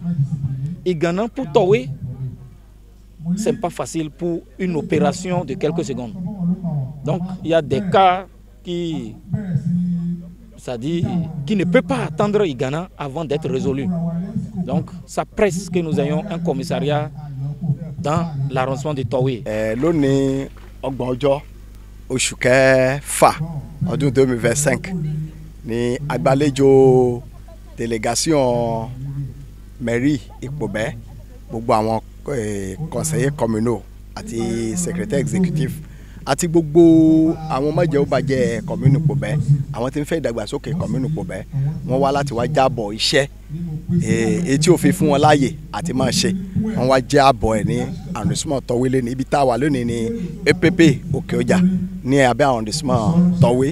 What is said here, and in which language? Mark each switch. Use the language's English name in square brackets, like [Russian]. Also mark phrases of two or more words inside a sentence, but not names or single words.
[French] Et Ghana, pour Towe, ce n'est pas facile pour une opération de quelques secondes. Donc, il y a des cas qui ne peuvent pas attendre Ghana avant d'être résolus. Donc, ça presse que nous ayons un commissariat dans l'arrondissement de Towe. [Yoruba] L'année Ogbojo, oṣù kẹfà ọdún 2025, ni agbàlejò [French] délégation mairie [Yoruba] Ìpòbẹ́, gbogbo àwọn [French] conseillers communaux [Yoruba] àti [French] secrétaire exécutif [Yoruba] àti gbogbo àwọn májẹ̀ ó bàjẹ́ commune Ìpòbẹ́, àwọn tí ń fẹ́ ìdàgbàsókè commune Ìpòbẹ́, wọ́n wá láti wá jábọ̀ iṣẹ́ èyí tí ó fi fún wọn láàyè àti máa ṣe. Wọ́n wá jábọ̀ ẹ̀ ní arrondissement Towe ní ibi tá a wà lónìí ní EPP Òkè Ọjà ní abẹ́ arrondissement Towe.